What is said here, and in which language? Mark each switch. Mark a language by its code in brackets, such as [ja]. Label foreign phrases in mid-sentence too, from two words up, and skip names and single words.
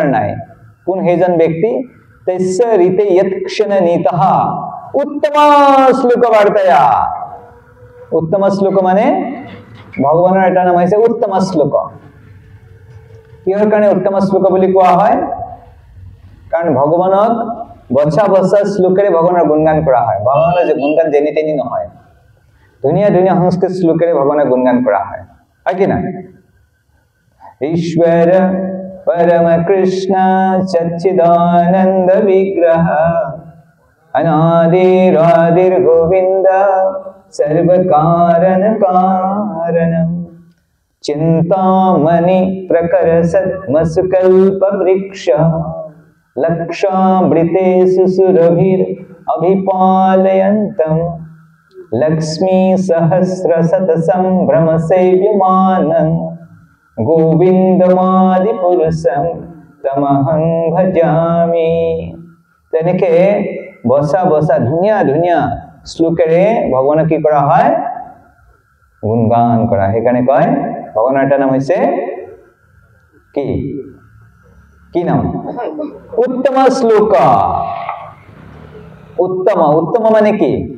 [as] নাই কোন সেইজন ব্যক্তি [sa] তস্য ঋতে যত ক্ষণানিতঃ উত্তম শ্লোক বাৰ্তয়া [as] উত্তম শ্লোক মানে ভগৱানৰ এটা নাম হৈছে উত্তম শ্লোক কিহৰ কাৰণে উত্তম শ্লোক বুলি কোৱা হয় কাৰণ ভগৱানক বচ্চা শ্লোকেৰে ভগৱানৰ গুণগান কৰা হয় ভগৱানৰ যে গুণগান যেনি তেনি নহয় ধুনীয়া ধুনীয়া সংস্কৃত শ্লোকেৰে ভগৱানৰ গুণগান কৰা হয় কি না [sa] ईश्वर परम कृष्ण सच्चिदानंद विग्रह अनादिरादिर गोविंद सर्व कारण कारणम चिंतामणि प्रकर सद्मसुकल्प वृक्ष लक्षामृते सुसुरभिर अभिपालयन्तम लक्ष्मी सहस्र शत संभ्रम सेव्यमानं गोविंदमादि पुरुषम तमहं भजामि [as] তেনেকে বসা ধুনীয়া ধুনীয়া শ্লোকেৰে ভগৱানক কি কৰা হয় গুণগান কৰা সেইকাৰণে কয় ভগৱানৰ এটা নাম হৈছে কি নাম উত্তম শ্লোক উত্তম মানে কি